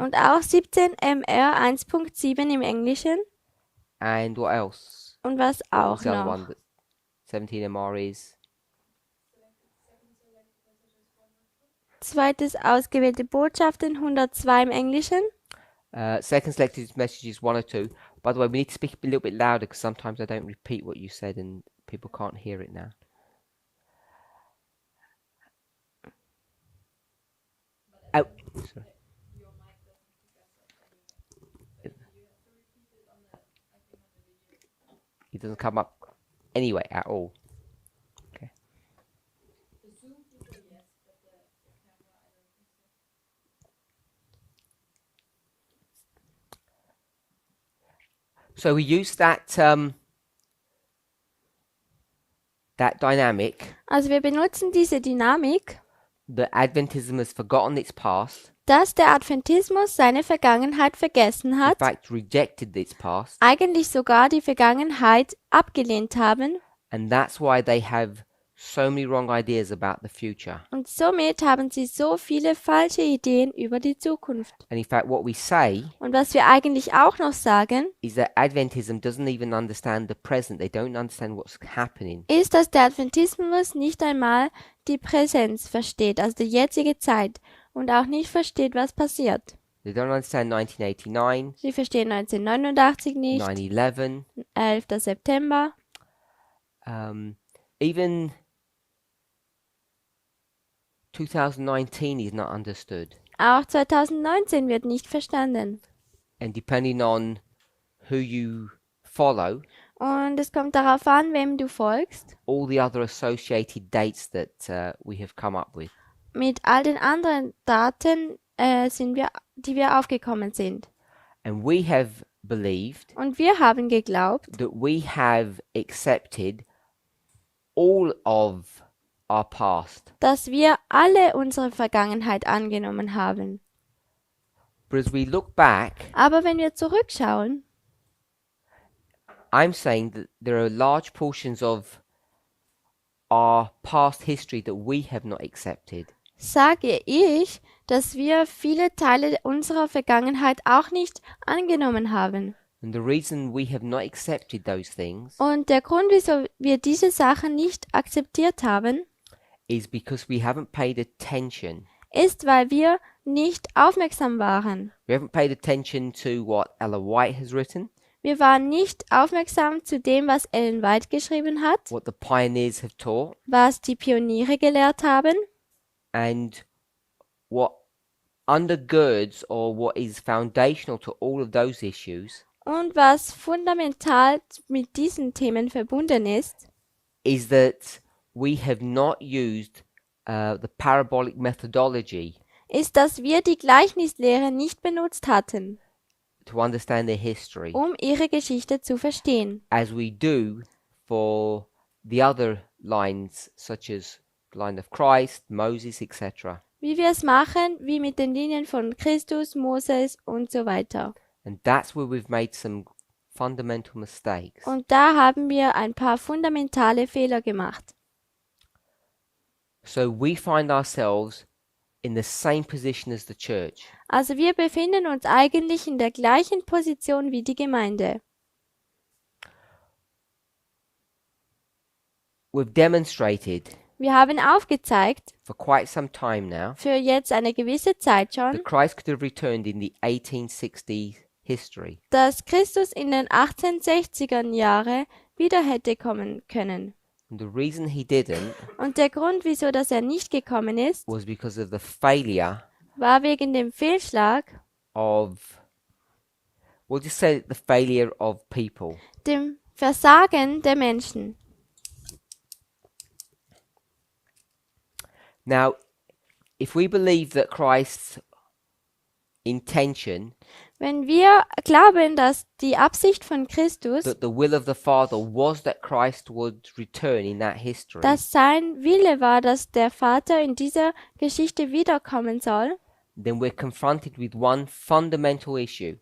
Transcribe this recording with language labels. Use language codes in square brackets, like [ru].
[de] und auch 17 MR 1.7 im Englischen. [en] and what else? [de] Und was [en] What was [de] auch [en] the other one [de] noch? [en] that 17 MR is? [de] Zweites ausgewählte Botschaften 102 im Englischen. [en] Second selected messages 102. By the way, we need to speak a little bit louder because sometimes I don't repeat what you said and people can't hear it now. Oh, sorry. It doesn't come up anyway at all. Okay. So we use that dynamic. [de] Also wir benutzen diese Dynamik, [en] The Adventism has forgotten its past. [de] dass der Adventismus seine Vergangenheit vergessen [en] In [de] hat, [en] fact, rejected its past, [de] eigentlich sogar die Vergangenheit abgelehnt haben, [en] and that's why they have so many wrong ideas about the future. [de] und somit haben sie so viele falsche Ideen über die Zukunft. [en] And in fact, what we say [de] Und was wir eigentlich auch noch sagen, [en] is that Adventism doesn't even understand the present. They don't understand what's happening. [de] ist, dass der Adventismus nicht einmal die Präsenz versteht, also die jetzige Zeit, und auch nicht versteht, was passiert. [en] They don't understand 1989, [de] Sie verstehen 1989 nicht, [en] 9/11, [de] 11. September, [en] even 2019 is not understood. [de] auch 2019 wird nicht verstanden. [en] And depending on who you follow, [de] Und es kommt darauf an, wem du folgst, [en] all the other associated dates that we have come up with. [de] mit all den anderen Daten, die wir aufgekommen sind. [en] And we have believed [de] Und wir haben geglaubt, [en] that we have accepted all of our past. [de] dass wir alle unsere Vergangenheit angenommen haben. [en] But as we look back, [de] Aber wenn wir zurückschauen, [en] I'm saying that there are large portions of our past history that we have not accepted. [de] sage ich, dass wir viele Teile unserer Vergangenheit auch nicht angenommen haben. [en] And the reason we have not accepted those things [de] Und der Grund, wieso wir diese Sachen nicht akzeptiert haben, [en] is because we haven't paid attention. [de] ist, weil wir nicht aufmerksam waren. [en] We haven't paid attention to what Ella White has written, [de] Wir waren nicht aufmerksam zu dem, was Ellen White geschrieben hat, [en] what the pioneers have taught, [de] was die Pioniere gelehrt haben [en] and what undergirds or what is foundational to all of those issues [de] und was fundamental mit diesen Themen verbunden ist, [en] is that we have not used the parabolic methodology [de] ist, dass wir die Gleichnislehre nicht benutzt hatten, [en] to understand their history [de] um ihre Geschichte zu verstehen, [en] as we do for the other lines such as the line of Christ, Moses, etc. [de] wie wir es machen, wie mit den Linien von Christus, Moses und so weiter. [en] And that's where we've made some fundamental mistakes. [de] Und da haben wir ein paar fundamentale Fehler gemacht. [en] So we find ourselves in the same position as the church. [de] Also wir befinden uns eigentlich in der gleichen Position wie die Gemeinde. [en] We've demonstrated [de] Wir haben aufgezeigt, [en] for quite some time now [de] für jetzt eine gewisse Zeit schon, [en] that Christ could have returned in the 1860s history. [de] dass Christus in den 1860er Jahren wieder hätte kommen können. [en] And the reason he didn't [de] Und der Grund, wieso dass er nicht gekommen ist, [en] was because of the failure [de] war wegen dem Fehlschlag, [en] of, we'll just say the failure of people. [de] dem Versagen der Menschen. [en] Now, if we believe that Christ intention [de] Wenn wir glauben, dass die Absicht von Christus, [en] that the will of the Father was that Christ would return in that history, [de] dass sein Wille war, dass der Vater in dieser Geschichte wiederkommen soll, [en] then we're confronted with one fundamental issue.